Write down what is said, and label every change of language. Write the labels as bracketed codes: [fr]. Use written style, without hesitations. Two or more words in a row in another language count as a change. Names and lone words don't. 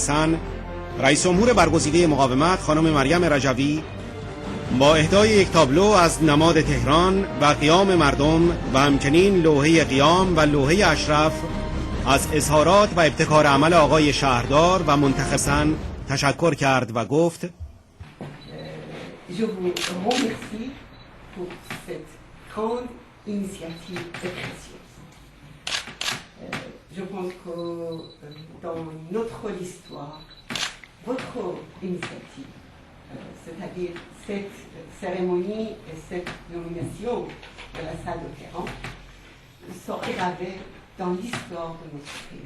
[fa] سن، رئیس جمهور برگزیده مقاومت خانم مریم رجوی با اهدای یک تابلو از نماد تهران و قیام مردم و همچنین لوحه قیام و لوحه اشرف از اظهارات و ابتکار عمل آقای شهردار و منتخب سن تشکر کرد و گفت: [fr] Je vous remercie pour cette grande initiative et précieuse. Je pense que dans notre histoire, votre initiative, c'est-à-dire cette cérémonie et cette nomination de la salle de Téhéran, sont gravées dans l'histoire de notre pays.